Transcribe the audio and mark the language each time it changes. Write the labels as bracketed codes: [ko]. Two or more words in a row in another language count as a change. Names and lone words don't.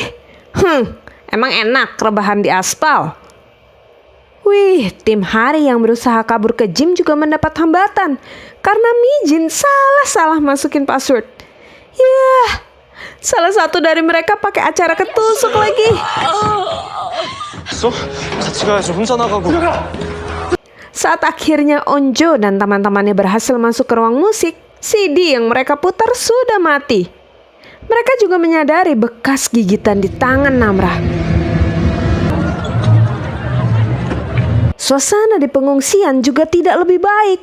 [id] Emang enak rebahan di aspal. Wih, tim Hari yang berusaha kabur ke gym juga mendapat hambatan karena Mijin salah masukin password. Yah, salah satu dari mereka pakai acara ketusuk lagi. [ko] 같이 가야지 혼자 나가고. [id] Saat akhirnya Onjo dan teman-temannya berhasil masuk ke ruang musik, CD yang mereka putar sudah mati. Mereka juga menyadari bekas gigitan di tangan Namra. Suasana di pengungsian juga tidak lebih baik.